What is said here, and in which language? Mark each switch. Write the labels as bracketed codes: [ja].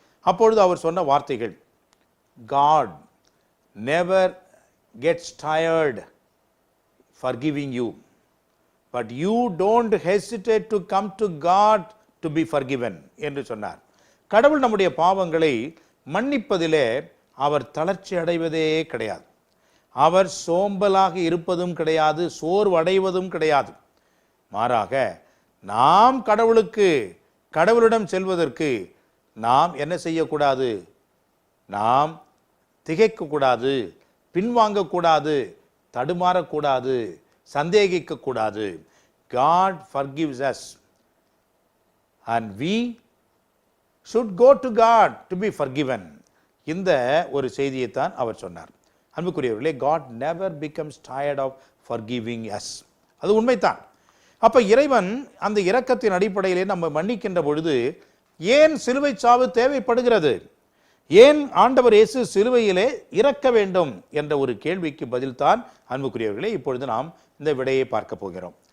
[ta] அப்பொழுது அவர் சொன்ன வார்த்தைகள், [en] God never gets tired forgiving you, but you don't hesitate to come to God to be forgiven [ta] என்று சொன்னார். கடவுள் நம்முடைய பாவங்களை மன்னிப்பதிலே அவர் தளர்ச்சி அடைவதே கிடையாது. அவர் சோம்பலாக இருப்பதும் கிடையாது, சோர்வடைவதும் கிடையாது. மாறாக நாம் கடவுளிடம் செல்வதற்கு நாம் என்ன செய்யக்கூடாது? நாம் திகைக்கக்கூடாது, பின்வாங்கக்கூடாது, தடுமாறக்கூடாது, சந்தேகிக்கக்கூடாது. [en] God forgives us and we should go to God to be forgiven. [ta] இந்த ஒரு செய்தியைத்தான் அவர் சொன்னார். [en] அன்புக்குரியவர்களே, God never becomes tired of forgiving us. [ta] அது உண்மைதான். அப்ப இறைவன் அந்த இரக்கத்தின் அடிப்படையிலே நம்ம மன்னிக்கின்ற பொழுது ஏன் சிலுவை சாவு தேவைப்படுகிறது? ஏன் ஆண்டவர் இயேசு சிலுவையிலே இறக்க வேண்டும் என்ற ஒரு கேள்விக்கு பதில்தான் அன்புக்குரியவர்களே இப்பொழுது நாம் இந்த விடையை பார்க்க போகிறோம்.